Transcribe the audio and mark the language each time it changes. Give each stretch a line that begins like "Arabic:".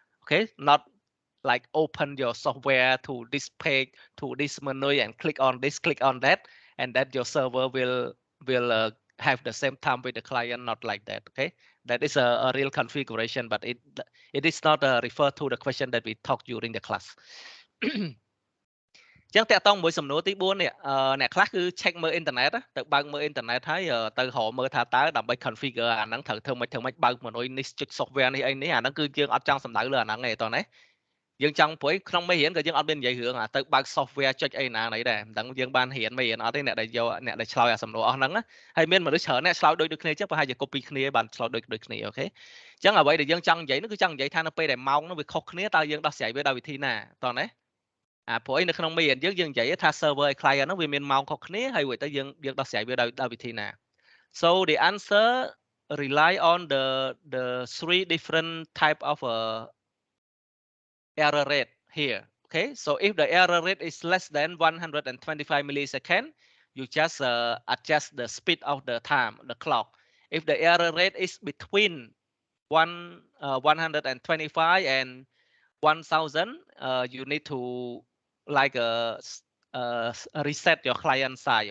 English: Okay, not like open your software to this page, to this menu, and click on this, click on that, and that your server will have the same time with the client. Not like that. Okay, that is a real configuration, but it is not refer to the question that we talked during the class.
Khmer: ចឹងតកតងមួយសំណួរទី4នេះអ្នកខ្លះគឺ check មើលអ៊ីនធឺណិតទៅបើកមើលអ៊ីនធឺណិតហើយទៅរកមើលថាតើដើម្បី configure អាហ្នឹងត្រូវធ្វើម៉េចបើកមនុយនេះចុច software នេះអីនេះអាហ្នឹងគឺយើងអត់ចង់សំដៅលើអាហ្នឹងទេតោះណា យើងចង់ព្រួយក្នុងមេរៀនក៏យើងអត់មាននិយាយរឿងទៅបើក software ចុចអីណានេះដែរមិនដឹងយើងបានរៀនមេរៀនអត់ទេអ្នកដែលយកអ្នកដែលឆ្លើយអាសំណួរអស់ហ្នឹងហើយមានមនុស្សច្រើនអ្នកឆ្លើយដូចគ្នាចឹងប្រហែលជា copy គ្នាបានឆ្លើយដូចគ្នាអូខេចឹងអ្វីដែលយើងចង់និយាយនោះគឺចង់និយាយថានៅពេលដែលម៉ោងនោះវាខុសគ្នាតើយើងដោះស្រាយវាដោយវិធីណាតោះណា ព្រោះអីនៅក្នុងមេរៀនយើងនិយាយថា server ឲ្យ client ហ្នឹងវាមានម៉ោងខុសគ្នាហើយរួចទៅយើងដោះស្រាយវាដោយវិធីណា
English: so the answer rely on the three different type of error rate here. Okay, so if the error rate is less than 125 millisecond, you just adjust the speed of the time, the clock. If the error rate is between 125 and 1000, you need to like reset your client side.